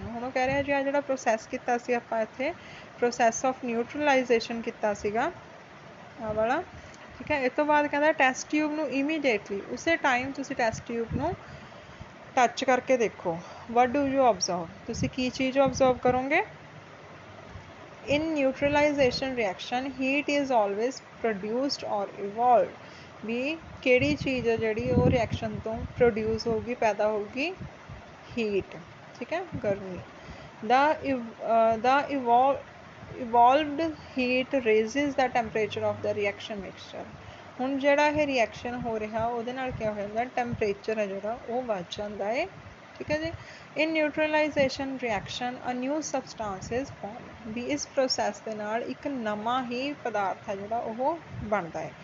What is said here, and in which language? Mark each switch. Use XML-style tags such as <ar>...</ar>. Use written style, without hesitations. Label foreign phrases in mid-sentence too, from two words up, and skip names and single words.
<pa>ਹੁਣ ਉਹ ਕਹਿ ਰਿਹਾ ਜੀ ਆ ਜਿਹੜਾ ਪ੍ਰੋਸੈਸ ਕੀਤਾ ਸੀ ਆਪਾਂ ਇੱਥੇ,</pa> <en>process of neutralization</en> <pa>ਕੀਤਾ ਸੀਗਾ ਆਹ ਵਾਲਾ, ਠੀਕ ਹੈ। ਇਸ ਤੋਂ ਬਾਅਦ ਕਹਿੰਦਾ</pa> <en>test tube</en> <pa>ਨੂੰ ਇਮੀਡੀਏਟਲੀ, ਉਸੇ ਟਾਈਮ ਤੁਸੀਂ</pa> <en>test tube</en> <pa>ਨੂੰ ਟੱਚ ਕਰਕੇ ਦੇਖੋ।</pa> <en>what do you observe,</en> <pa>ਤੁਸੀਂ ਕੀ ਚੀਜ਼ ਓਬਜ਼ਰਵ ਕਰੋਗੇ।</pa> <en>In neutralization reaction, heat is always produced or evolved।</en> <pa>ਵੀ ਕਿਹੜੀ ਚੀਜ਼ ਹੈ ਜਿਹੜੀ ਉਹ ਰਿਐਕਸ਼ਨ ਤੋਂ ਪ੍ਰੋਡਿਊਸ ਹੋਊਗੀ, ਪੈਦਾ ਹੋਊਗੀ, ਹੀਟ, ਠੀਕ ਹੈ, ਗਰਮੀ।</pa> <en>the evolved heat raises the temperature of the reaction mixture।</en> <pa>ਹੁਣ ਜਿਹੜਾ ਇਹ ਰਿਐਕਸ਼ਨ ਹੋ ਰਿਹਾ ਉਹਦੇ ਨਾਲ ਕੀ ਹੋ ਜਾਂਦਾ, ਟੈਂਪਰੇਚਰ ਹੈ ਜਿਹੜਾ ਉਹ ਵੱਧ ਜਾਂਦਾ ਹੈ, ਠੀਕ ਹੈ ਜੀ।</pa> <en>In neutralization reaction a new substance is form.</en> <pa>ਵੀ ਇਸ ਪ੍ਰੋਸੈਸ ਦੇ ਨਾਲ ਇੱਕ ਨਵਾਂ ਹੀ ਪਦਾਰਥ ਹੈ ਜਿਹੜਾ ਉਹ ਬਣਦਾ ਹੈ।</pa>